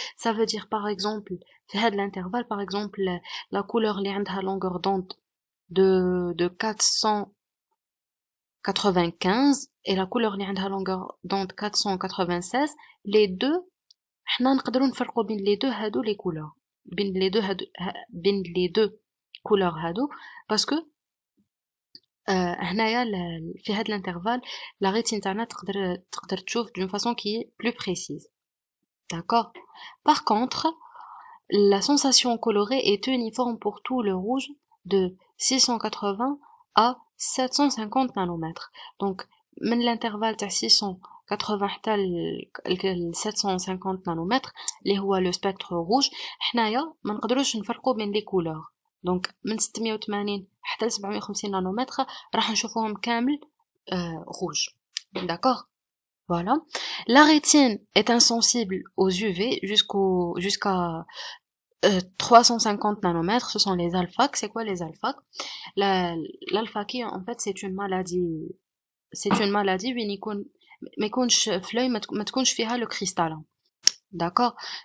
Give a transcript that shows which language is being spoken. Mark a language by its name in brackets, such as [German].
[French] Ça veut dire par exemple, في هذا l'intervalle, par exemple, la couleur اللي عندها longueur d'onde de 495 et la couleur اللي عندها longueur d'onde 496, les deux [Arabic] حنا نقدروا نفرقوا بين [French] les deux هادو les couleurs, بين les deux couleurs هادو parce que هنايا في هذا l'intervalle la rétine [Arabic] تاعنا تقدر تشوف [French] d'une façon qui est plus précise. D'accord? Par contre, la sensation colorée est uniforme pour tout le rouge de 680 à 750 nanomètres. [Arabic] Donc, من l'intervalle تاع 680 حتى ل 750 nanomètres اللي هو le spectre rouge, حنايا ما نقدروش نفرقوا بين les couleurs. Donc, من 680 حتى ل 750 nanomètres راح نشوفوهم كامل rouge. [French] D'accord? Voilà. La rétine est insensible aux UV jusqu'à 350 nanomètres. Ce sont les alphaques. C'est quoi les alphaques? L'alphaquie, en fait, c'est une maladie [Arabic] وين يكون ما يكونش في l'œil ما تكونش فيها [French] le cristallin. D'accord?